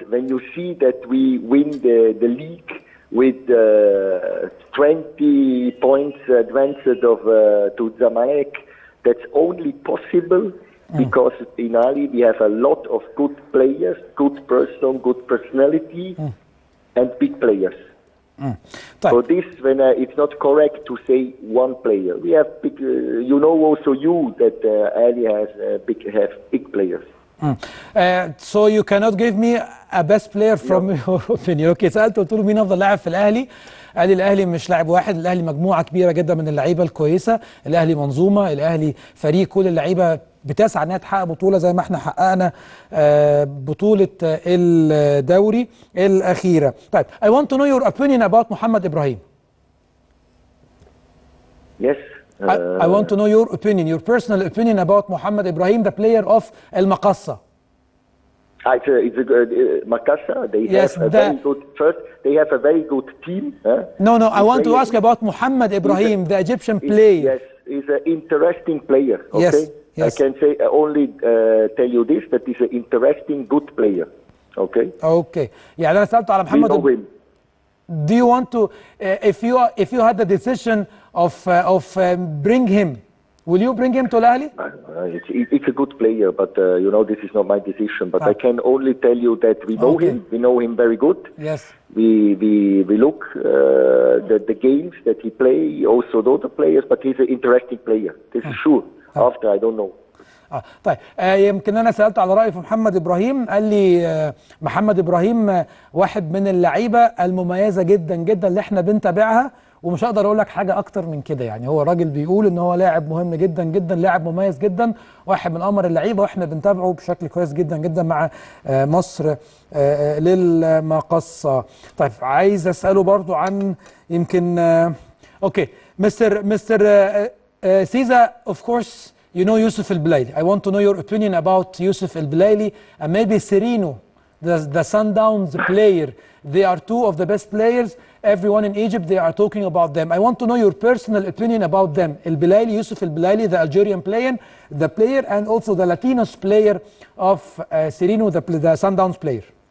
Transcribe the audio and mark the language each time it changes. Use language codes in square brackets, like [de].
[en] When you see that we win the league with 20 points advanced to Zamalek, that's only possible because in Ali we have a lot of good players, good person, good personality, and big players. So this, when it's not correct to say one player. We have big. You know also that Ali has big players. So you cannot give me a best player from your opinion. [ar] اوكي, سألت قلت له مين افضل لاعب في الاهلي؟ قال لي الاهلي مش لاعب واحد، الاهلي مجموعه كبيره جدا من اللعيبه الكويسه، الاهلي منظومه، الاهلي فريق كل اللعيبه بتسعى انها تحقق بطوله زي ما احنا حققنا بطوله الدوري الاخيره. [en] طيب, I want to know your opinion about محمد ابراهيم. Yes. I want to know your opinion, your personal opinion about Mohamed Ibrahim, the player of Al-Maqassa. It's a good Maqassa. They have a very good first. They have a very good team. No, I want to ask about Mohamed Ibrahim, the Egyptian player. Yes, he's an interesting player. Okay? Yes. I can say only tell you this, that he's an interesting, good player. Okay. [ar] Okay. يعني أنا سألته على محمد. [en] We know him. Do you want to, if you had the decision of bring him, will you bring him to Al-Ahli? It's a good player, but you know, this is not my decision. But I can only tell you that we know him. We know him very good. Yes. We look the games that he play, also the other players. But he's an interesting player. This is sure. After I don't know. [ar] طيب, يمكن انا سالته على رايه في محمد ابراهيم. قال لي محمد ابراهيم واحد من اللعيبه المميزه جدا جدا اللي احنا بنتابعها، ومش هقدر اقول لك حاجه اكتر من كده. يعني هو راجل بيقول ان هو لاعب مهم جدا جدا، لاعب مميز جدا، واحد من امر اللعيبه، واحنا بنتابعه بشكل كويس جدا جدا مع مصر للمقصه. طيب, عايز اساله برضو عن يمكن اوكي مستر سيزا. [en] Of course you know Yusuf El-Belaili. I want to know your opinion about Yusuf El-Belaili and maybe Serino, the Sundowns player. They are two of the best players. Everyone in Egypt, they are talking about them. I want to know your personal opinion about them. El-Belaili, Yusuf El-Belaili, the Algerian player, and also the Latinos player of Serino, the Sundowns player.